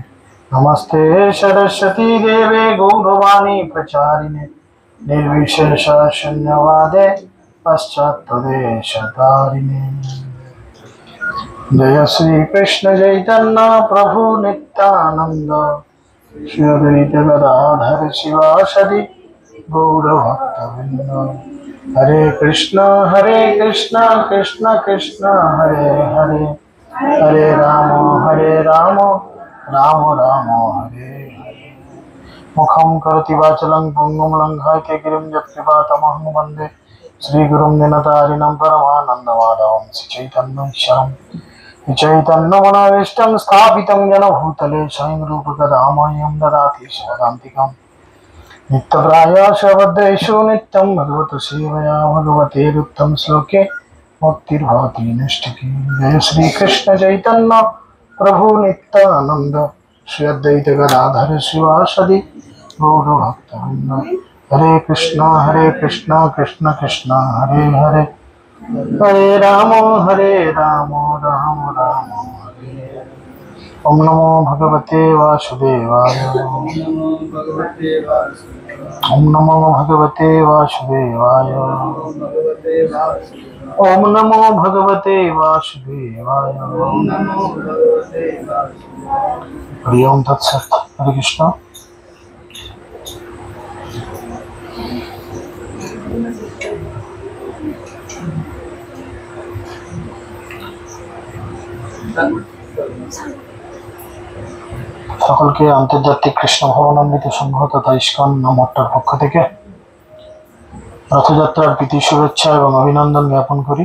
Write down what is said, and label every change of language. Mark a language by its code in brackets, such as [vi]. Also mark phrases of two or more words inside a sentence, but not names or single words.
[sa] नमस्ते सरस्वती देवे गौरवाणी प्रचारिणे निर्विशेष शून्यवादे पश्चात्तदेशतारिणे। जय श्री कृष्ण चैतन्य प्रभु नित्यानंद श्री अद्वैत गदाधर शिवासदि गौरभक्तवृंद। हरे कृष्ण कृष्ण कृष्ण हरे हरे, हरे राम राम राम हरे हरे। मुखं करोति वाचालं पुंगुं लङ्घयते गिरिं यत्कृपातमहं वन्दे श्रीगुरुं दीनतारिणं परमानन्दमाधवं श्रीचैतन्येश्वरम्। चैतन्यमनोभीष्टं स्थापितं येन भूतले स्वयं रूपकदा मह्यं ददाति स्वदान्तिकम्। नित्यप्रायः भद्रेषु नित्यं भगवतो सेवया भगवतेरुत्तम श्लोके मुक्तिर्भवति नैष्ठिकी। जय श्री कृष्ण चैतन्य प्रभु नित्यानंद श्री अद्वैत गदाधर शिवासदि गौरभक्तवृंद। हरे कृष्ण कृष्ण कृष्ण हरे हरे, हरे राम राम राम हरे हरे। ओम नमो भगवते वासुदेवाय, ओम नमो भगवते वासुदेवाय, ओम नमो भगवते वासुदेवाय। हरि ओम तत्सत्। हरे कृष्ण। [bn] সকলকে আন্তর্জাতিক কৃষ্ণ ভবনামৃত সংঘ তথা ইস্কন মঠের পক্ষ থেকে রথযাত্রার প্রীতি শুভেচ্ছা এবং অভিনন্দন জ্ঞাপন করি।